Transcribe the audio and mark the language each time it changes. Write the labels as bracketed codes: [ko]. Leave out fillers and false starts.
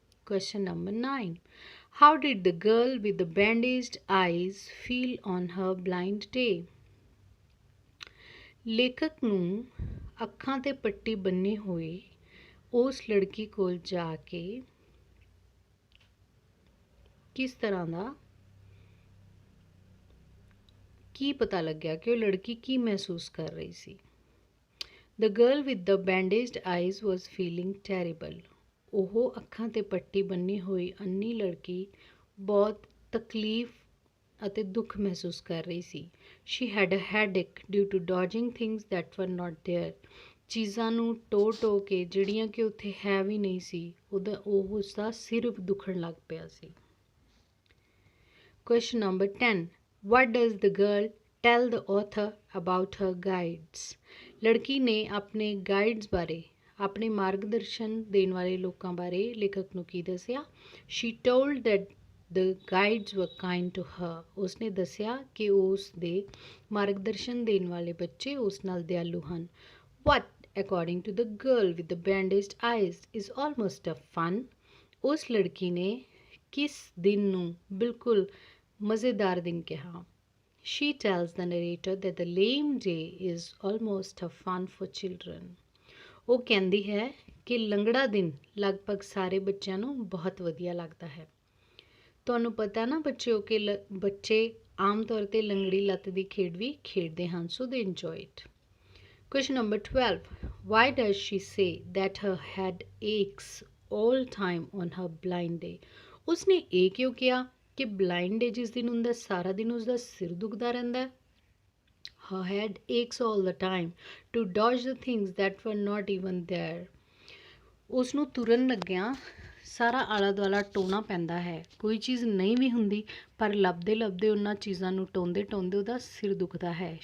[en] Question number 9. How did the girl with the bandaged eyes feel on her blind day? [pa] ਲੇਖਕ ਨੂੰ ਅੱਖਾਂ 'ਤੇ ਪੱਟੀ ਬੰਨੇ ਹੋਏ ਉਸ ਲੜਕੀ ਕੋਲ ਜਾ ਕੇ ਕਿਸ ਤਰ੍ਹਾਂ ਦਾ ਕੀ ਪਤਾ ਲੱਗਿਆ ਕਿ ਉਹ ਲੜਕੀ ਕੀ ਮਹਿਸੂਸ ਕਰ ਰਹੀ ਸੀ? [en] The girl with the bandaged eyes was feeling terrible. [pa] ਉਹ ਅੱਖਾਂ 'ਤੇ ਪੱਟੀ ਬੰਨੀ ਹੋਈ ਅੰਨੀ ਲੜਕੀ ਬਹੁਤ ਤਕਲੀਫ ਅਤੇ ਦੁੱਖ ਮਹਿਸੂਸ ਕਰ ਰਹੀ ਸੀ। [en] She had a headache due to dodging things that were not there. [pa] ਚੀਜ਼ਾਂ ਨੂੰ ਟੋ ਕੇ ਜਿਹੜੀਆਂ ਕਿ ਉੱਥੇ ਹੈ ਵੀ ਨਹੀਂ ਸੀ, ਉਸਦਾ ਸਿਰ ਦੁਖਣ ਲੱਗ ਪਿਆ ਸੀ। [en] Question number 10. What does the girl tell the author about her guides? [pa] ਲੜਕੀ ਨੇ ਆਪਣੇ ਗਾਈਡਸ ਬਾਰੇ, ਆਪਣੇ ਮਾਰਗਦਰਸ਼ਨ ਦੇਣ ਵਾਲੇ ਲੋਕਾਂ ਬਾਰੇ ਲੇਖਕ ਨੂੰ ਕੀ ਦੱਸਿਆ? [en] She told that the guides were kind to her. [pa] ਉਸਨੇ ਦੱਸਿਆ ਕਿ ਉਸ ਦੇ ਮਾਰਗਦਰਸ਼ਨ ਦੇਣ ਵਾਲੇ ਬੱਚੇ ਉਸ ਨਾਲ ਦਿਆਲੂ ਹਨ। [en] What, according to the girl with the bandaged eyes, is almost a fun? [pa] ਉਸ ਲੜਕੀ ਨੇ ਕਿਸ ਦਿਨ ਨੂੰ ਬਿਲਕੁਲ ਮਜ਼ੇਦਾਰ ਦਿਨ ਕਿਹਾ? [en] She tells the narrator that the lame day is almost a fun for children. [pa] ਉਹ ਕਹਿੰਦੀ ਹੈ ਕਿ ਲੰਗੜਾ ਦਿਨ ਲਗਭਗ ਸਾਰੇ ਬੱਚਿਆਂ ਨੂੰ ਬਹੁਤ ਵਧੀਆ ਲੱਗਦਾ ਹੈ। ਤੁਹਾਨੂੰ ਪਤਾ ਨਾ ਬੱਚਿਓ ਕਿ ਬੱਚੇ ਆਮ ਤੌਰ 'ਤੇ ਲੰਗੜੀ ਲੱਤ ਦੀ ਖੇਡ ਵੀ ਖੇਡਦੇ ਹਨ, [en] so they enjoy it. Question number 12. Why does she say that her head aches all time on her blind day? [pa] ਉਸਨੇ ਇਹ ਕਿਉਂ ਕਿਹਾ ਕਿ ਬਲਾਈਂਡ ਡੇ ਜਿਸ ਦਿਨ ਹੁੰਦਾ ਸਾਰਾ ਦਿਨ ਉਸਦਾ ਸਿਰ ਦੁਖਦਾ ਰਹਿੰਦਾ ਹੈ? [en] Her head aches all the time to dodge the things that were not even there. [pa] ਉਸਨੂੰ ਤੁਰਨ ਲੱਗਿਆਂ ਸਾਰਾ ਆਲਾ ਦੁਆਲਾ ਟੋਣਾ ਪੈਂਦਾ ਹੈ। ਕੋਈ ਚੀਜ਼ ਨਹੀਂ ਵੀ ਹੁੰਦੀ ਪਰ ਲੱਭਦੇ ਉਹਨਾਂ ਚੀਜ਼ਾਂ ਨੂੰ ਟੋਂਦੇ ਉਹਦਾ ਸਿਰ ਦੁਖਦਾ ਹੈ।